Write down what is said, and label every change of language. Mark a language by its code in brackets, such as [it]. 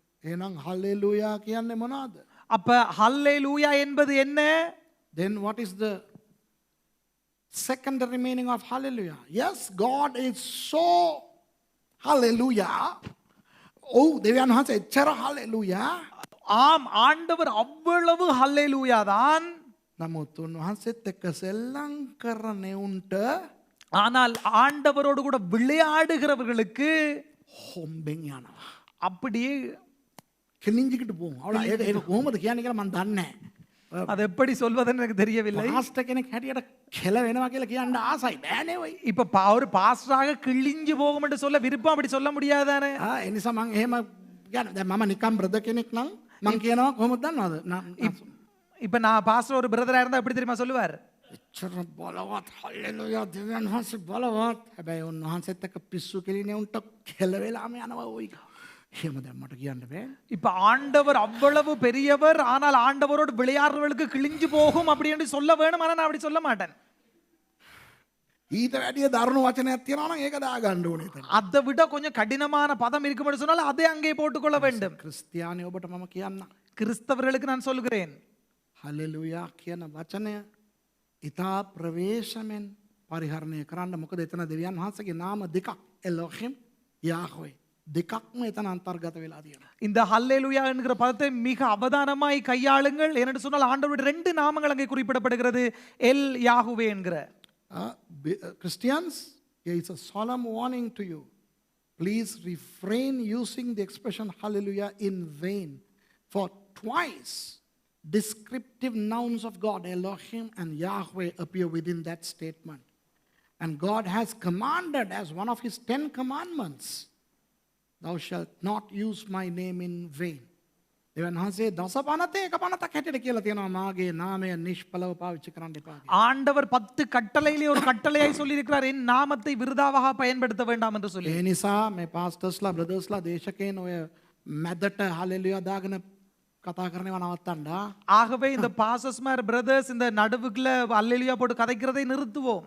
[si] Enang hallelujah kiyanne monada? [ta] அப்ப ஹல்லேலூயா என்பது என்ன? [en] Then what is the secondary meaning of hallelujah? Yes, God is so hallelujah. [si] Oh, දෙවියන් වහන්සේ එච්චර hallelujah. [ta] ஆம், ஆண்டவர் அவ்வளவு ஹல்லேலூயா தான். [si] නමුත් උන්වහන්සේත් එක්ක සෙල්ලම් කරන උන්ට [ta] ஆனால் ஆண்டவரோடு கூட விளையாடுகிறவர்களுக்கு [si] හොම්බෙන් යනවා. [ta] அப்படியே [si] කෙලින්ජිකට [ta] போவோம். அவள [si] ඒක කොහොමද කියන්නේ කියලා මම දන්නේ නැහැ. [ta] அது எப்படி சொல்வதுன்னு எனக்கு தெரியவில்லை. [si] පාස්ටර් කෙනෙක් හැටියට කෙල වෙනවා කියලා කියන්න ආසයි බෑනේ ඔයි. [ta] இப்ப ஒரு பாஸ்டராக கிழிஞ்சு போகும் என்று சொல்ல விருப்பம் அப்படி சொல்ல முடியாதானே? [si] ඒ නිසා මම එහෙම කියන්නේ දැන් මම නිකම් බ්‍රදර් කෙනෙක් නම් මම කියනවා කොහොමද දන්නවද? [ta] இப்ப நான் பாஸ்டர் ஒரு பிரதரா இருந்தா எப்படி தெரியுமா சொல்லுவார்? [si] එච්චර බලවත් හල්ලෙලුයා දෙවියන් වහන්සේ බලවත්. හැබැයි උන්වහන්සේත් එක්ක පිස්සු කෙලිනේ උන්ට කෙල වෙලාම යනවා ඔයි. එහෙම දැන් මට කියන්න බෑ. [ta] இப்ப ஆண்டவர் அவ்வளவு பெரியவர், ஆனால் ஆண்டவரோடு விளையாடுறவர்களுக்கு கிழிஞ்சு போகும் அப்படி என்று சொல்ல வேணும். ஆனா நான் அப்படி சொல்ல மாட்டேன். [si] ඊට වැඩිය දරුණු වචනයක් තියෙනවා නම් ඒක දාගන්න ඕනේ එතන. [ta] அதை விட கொஞ்சம் கடினமான பதம் இருக்கும்னு சொன்னால் அதை அங்கே போட்டுக்கொள்ள வேண்டும். [si] ක්‍රිස්තියානි ඔබට මම කියන්නම්. [ta] கிறிஸ்தவர்களுக்கு நான் சொல்கிறேன், [si] හලෙලුයා කියන වචනය ඉතා ප්‍රවේශමෙන් පරිහරණය කරන්න. මොකද එතන දෙවියන් වහන්සේගේ නාම දෙකක් එලෝහිම් යාහ්වේ දෙකක්ම එතන අන්තර්ගත වෙලා තියෙනවා. [ta] இந்த ஹல்லேலூயா என்கிற பதத்தை மிக அவதானமாய் கையாளுங்கள். ஏனென்று சொன்னால் ஆண்டவருடைய 2 நாமங்கள் அங்கே குறிப்பிடப்படுகிறது, எல் யாஹுவே என்கிற. [en] Christians, here is a solemn warning to you. Please refrain using the expression hallelujah in vain. For twice descriptive nouns of God, Elohim and Yahweh, appear within that statement. And God has commanded as one of his 10 commandments, thou shalt not use my name in vain. [si] දෙවියන් වහන්සේ දස පනතේ එක පනතක් හැටියට කියලා තියෙනවා මාගේ නාමය නිෂ්ඵලව පාවිච්චි කරන්න එපා කියලා. [ta] ஆண்டவர் 10 கட்டளையிலே ஒரு கட்டளையை சொல்லி இருக்கிறார், என் நாமத்தை விருதாவாக பயன்படுத்த வேண்டாம் என்று சொல்லி. [si] ඒ නිසා මේ පාස්ටර්ස්ලා බ්‍රදර්ස්ලා දේශකයන් ඔය මැදට හලෙලුයා දාගෙන කතා කරනවා නවත්තන්න. [ta] ஆகவே இந்த பாசஸ்மார் பிரதர்ஸ் இந்த நடுவுக்குள்ள அல்லேலூயா போட்டு கதைக்கிறதை நிறுத்துவோம்.